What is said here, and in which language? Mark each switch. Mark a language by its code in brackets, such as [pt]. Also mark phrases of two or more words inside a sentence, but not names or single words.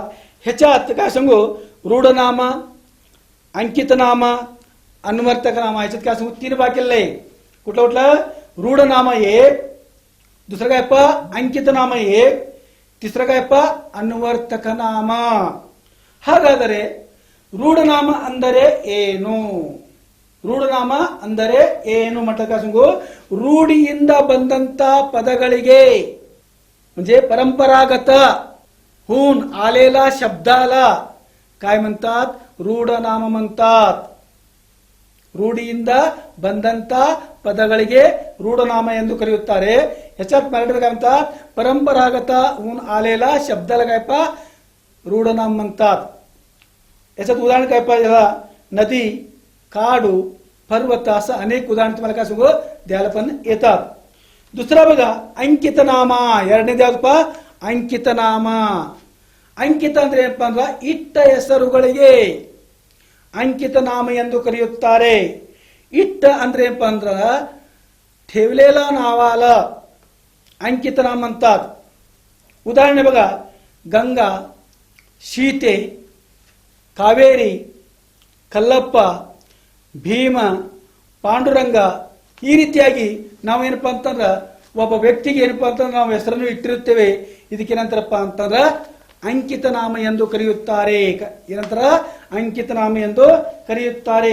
[mr] ह्याच्यात काय सांगू रूढनाम, अंकित नाम, अन्वर्तक नाम, ह्याच्यात काय सांगू तीन भाग केले. कुठलं कुठलं? रूढनाम एक, दुसरं काय पा अंकित नाम एक, तिसरं काय पा अन्वर्तक नाम. [kn] ಹಾಗಾದರೆ ರೂಢನಾಮ ಅಂದರೆ ಏನು? ರೂಢನಾಮ ಅಂದರೆ ಏನು [mr] म्हटलं काय सांगू रूढीಯಿಂದ [kn] ಬಂದಂತ पदಗಳಿಗೆ [mr] म्हणजे परंपरागत होऊन आलेला शब्दाला काय म्हणतात? रूढनाम म्हणतात. [kn] ರೂಢಿಯಿಂದ ಬಂದಂತ ಪದಗಳಿಗೆ ರೂಢನಾಮ ಎಂದು ಕರೆಯುತ್ತಾರೆ. [mr] ह्याच्यात मराठीत काय म्हणतात? परंपरागत होऊन आलेला शब्दाला काय पा रूढनाम म्हणतात. याच्यात उदाहरण काय पाहिजे? नदी, काडू, पर्वत, असं अनेक उदाहरण तुम्हाला काय सांगू द्यायला पण येतात. दुसरा बघा अंकित नाम. [kn] ಎರಡನೇ ಯಾವ್ದಪ್ಪ? ಅಂಕಿತ ನಾಮ. ಅಂಕಿತ ಅಂದ್ರೆ ಏನಪ್ಪ ಅಂದ್ರ ಇಟ್ಟ ಹೆಸರುಗಳಿಗೆ ಅಂಕಿತ ನಾಮ ಎಂದು ಕರೆಯುತ್ತಾರೆ. ಇಟ್ಟ ಅಂದ್ರೆ ಏನಪ್ಪ ಅಂದ್ರ [mr] ठेवलेला नावाला अंकित नाम म्हणतात. उदाहरणे बघा गंगा, सीते, कावेरी, [kn] ಕಲ್ಲಪ್ಪ, ಭೀಮ, ಪಾಂಡುರಂಗ. ಈ ರೀತಿಯಾಗಿ ನಾವೇನಪ್ಪ ಅಂತಂದ್ರ ಒಬ್ಬ ವ್ಯಕ್ತಿಗೆ ಏನಪ್ಪ ಅಂತಂದ್ರೆ ನಾವು ಹೆಸರನ್ನು ಇಟ್ಟಿರುತ್ತೇವೆ. ಇದಕ್ಕೇನಂತಾರಪ್ಪ ಅಂತಂದ್ರ ಅಂಕಿತ ನಾಮ ಎಂದು ಕರೆಯುತ್ತಾರೆ. ಏನಂತಾರ? ಅಂಕಿತ ನಾಮ ಎಂದು ಕರೆಯುತ್ತಾರೆ.